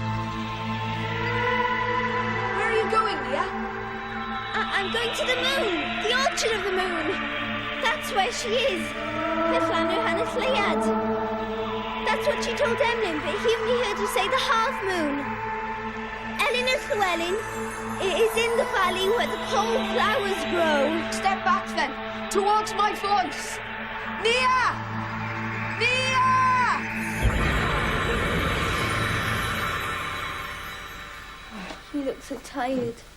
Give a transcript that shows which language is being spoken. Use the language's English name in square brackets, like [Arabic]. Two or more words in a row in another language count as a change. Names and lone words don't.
[English] Where are you going, Mia? I'm going to the moon. The orchard of the moon. That's where she is. With Llanw Hanes Lleuad. That's what she told Emlyn, but he only heard her say the half moon. Elin y Llywelyn is in the valley where the cold flowers grow. Step back then, towards my voice. Mia! Mia! You look so tired.